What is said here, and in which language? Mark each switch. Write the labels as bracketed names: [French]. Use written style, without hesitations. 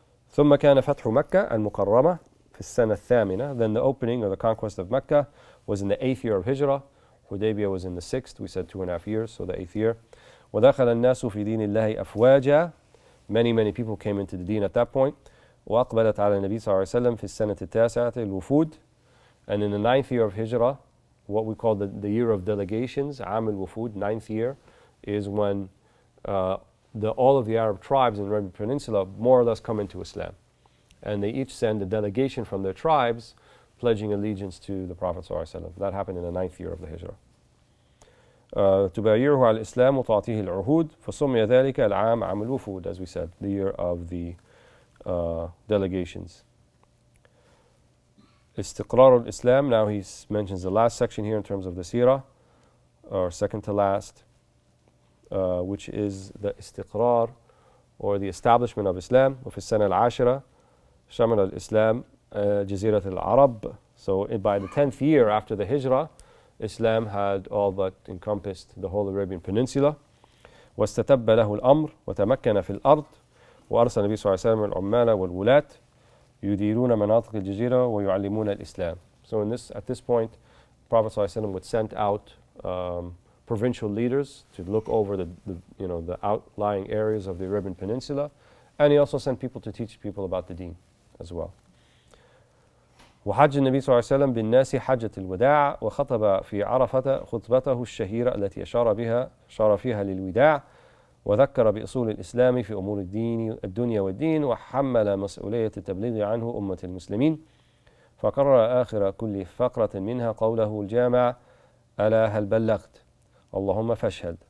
[Arabic] ثم كان فتح مكة المكرمة في السنة الثامنة. [English] Then the opening or the conquest of Mecca was in the 8th year of Hijrah. Hudaybiyah was in the 6th. We said 2.5 years, so the 8th year. [Arabic] ودخل الناس في دين الله أفواجا. [English] Many people came into the deen at that point. [Arabic] وأقبلت على النبي صلى الله عليه وسلم في السنة التاسعة الوفود. [English] And in the 9th year of Hijrah, what we call the year of delegations, عام الوفود, 9th year, is when all of the Arab tribes in the Arabian Peninsula more or less come into Islam. And they each send a delegation from their tribes pledging allegiance to the Prophet ﷺ. That happened in the 9th year of the Hijrah. [Arabic] تبايعه على الإسلام وتعطيه العهود فسمي ذلك العام عام الوفود, [English] as we said, the year of the delegations. [Arabic] استقرار الإسلام, [English] now he mentions the last section here in terms of the Seerah, or second to last, which is the استقرار or the establishment of Islam. [Arabic] وفي السنة العاشرة شمل الإسلام جزيرة العرب. [English] So by the 10th year after the Hijrah, Islam had all but encompassed the whole Arabian Peninsula. [Arabic] واستتب له الأمر وتمكن في الأرض وأرسل النبي صلى الله عليه وسلم العمال والولاة يديرون مناطق الجزيرة ويعلمون الإسلام. [English] So at this point, Prophet صلى الله عليه وسلم would send out provincial leaders to look over the outlying areas of the Arabian Peninsula, and he also sent people to teach people about the deen as well. [Arabic] وحج النبي صلى الله عليه وسلم بالناس حجة الوداع وخطب في عرفة خطبته الشهيرة التي أشار فيها للوداع وذكر بأصول الإسلام في أمور الدنيا والدين وحمل مسؤولية التبليغ عنه أمة المسلمين فقرر آخر كل فقرة منها قوله الجامع ألا هل بلغت اللهم فاشهد.